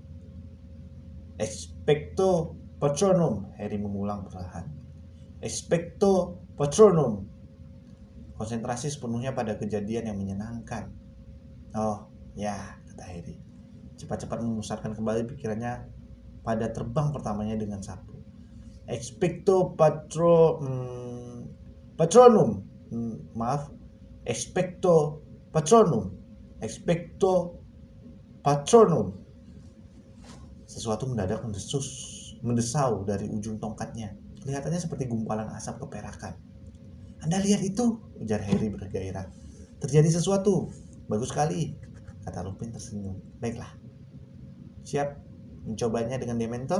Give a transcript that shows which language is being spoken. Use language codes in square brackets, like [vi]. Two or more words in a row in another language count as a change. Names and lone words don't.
[id] Expecto Patronum. Harry mengulang perlahan. Expecto Patronum. Konsentrasi sepenuhnya pada kejadian yang menyenangkan. Oh, ya, kata Harry. Cepat-cepat memusatkan kembali pikirannya pada terbang pertamanya dengan sapu. Expecto Patronum. Maaf. Expecto Patronum. Expecto Patronum. Sesuatu mendadak mendesau dari ujung tongkatnya. Kelihatannya seperti gumpalan asap keperakan. Anda lihat itu, ujar Harry bergairah. Terjadi sesuatu. Bagus sekali, kata Lupin tersenyum. Baiklah. Siap mencobanya dengan Dementor?